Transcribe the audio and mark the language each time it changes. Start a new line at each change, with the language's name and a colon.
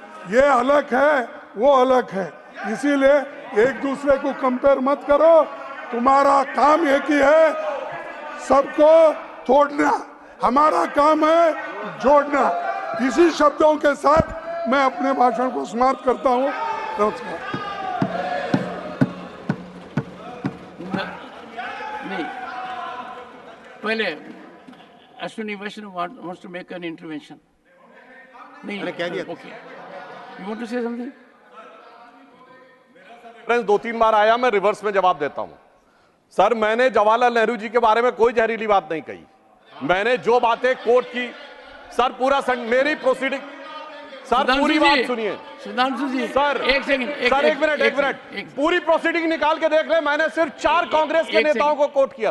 Hindi: ये अलग है, वो अलग है, इसीलिए एक दूसरे को कंपेयर मत करो। तुम्हारा काम एक ही है, सबको तोड़ना, हमारा काम है जोड़ना। इसी शब्दों के साथ मैं अपने भाषण को समाप्त करता हूँ। नमस्कार। नहीं, पहले
English: Ashwini Vaishnaw wants to make an intervention.
Hindi: नहीं, मैंने कह दिया।
English: Okay. You want to say something?
Hindi: दो तीन बार आया, मैं रिवर्स में जवाब देता हूं। सर, मैंने जवाहरलाल नेहरू जी के बारे में कोई जहरीली बात नहीं कही। मैंने जो बातें कोर्ट की, सर पूरा मेरी प्रोसीडिंग, सर पूरी बात सुनिए। सुधांशु जी, सर एक सेकंड, सर एक मिनट, पूरी प्रोसीडिंग निकाल के देख ले। मैंने सिर्फ 4 कांग्रेस के नेताओं को कोर्ट किया।